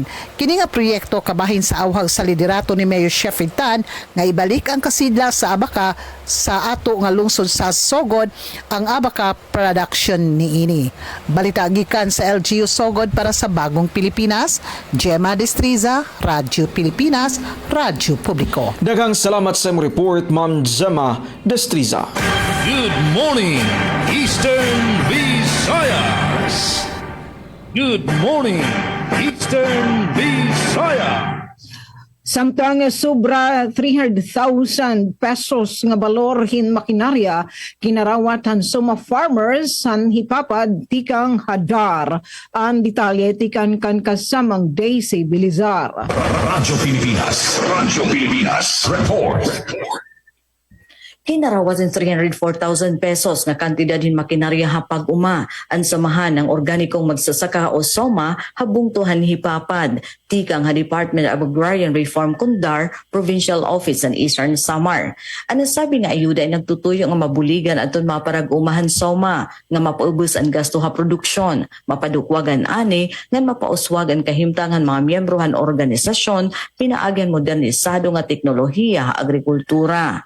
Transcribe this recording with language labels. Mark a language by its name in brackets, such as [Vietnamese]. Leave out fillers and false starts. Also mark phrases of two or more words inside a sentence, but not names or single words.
[Cebuano] Kini nga proyekto kabahin sa awhag sa liderato ni Mayor Sheffield Tan nga ibalik ang kasidla sa Abaca sa ato nga lungsod sa Sogod ang Abaca production niini. Balita gikan sa LGU Sogod para sa Bagong Pilipinas, Gemma Destriza, Radyo Pilipinas, Radyo Publiko. Daghang salamat sa imong report, Ma'am Gemma Destriza. [English] Good morning, Eastern Visayas. Good morning, Eastern Visayas. [Waray] Samtang sobra 300,000 pesos nga balor hin makinarya kinarawatan sa mga farmers san hipapad tikang hadar. Ang detalye tikan kan kasamang Daisy Bilizar. Radyo Pilipinas, report. Kinarawasan 304,000 pesos na kantidad hin makinarya hapag uma ang samahan ng organikong magsasaka o SOMA habungtuhan hipapad tikang ha Department of Agrarian Reform Kundar Provincial Office sa Eastern Samar. Ang sabi nga ayuda ay nagtutuyo nga mabuligan aton maparag-umahan SOMA nga mapaubos ang gasto ha produksyon, mapadukwagan ani nga mapauswagan kahimtangan mga miyembrohan organisasyon pinaagan modernisado nga teknolohiya ha agrikultura.